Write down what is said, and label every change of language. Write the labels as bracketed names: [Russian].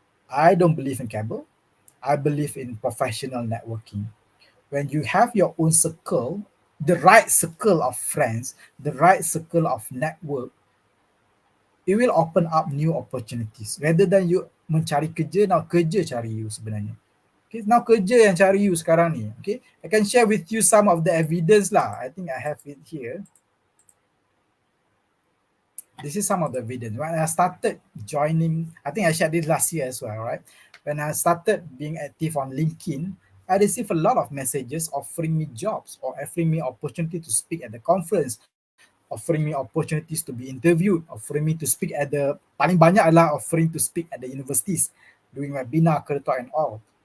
[English] I don't believe in cable. I believe in professional networking. When you have your own circle, the right circle of friends, the right circle of network, it will open up new opportunities rather than [Malay] mencari kerja, now kerja cari you sebenarnya. Okay, now kerja yang cari you sekarang ni. [English] Okay, I can share with you some of the evidence lah. I think I have it here. This is some of the evidence. When I started joining, I think I shared this last year as well, right? When I started being active on LinkedIn, I received a lot of messages offering me jobs or offering me opportunity to speak at the conference, offering me opportunities to be interviewed, offering me to speak at the, [Malay] paling banyak adalah [English] offering to speak at the universities, doing webinar, kereta and all.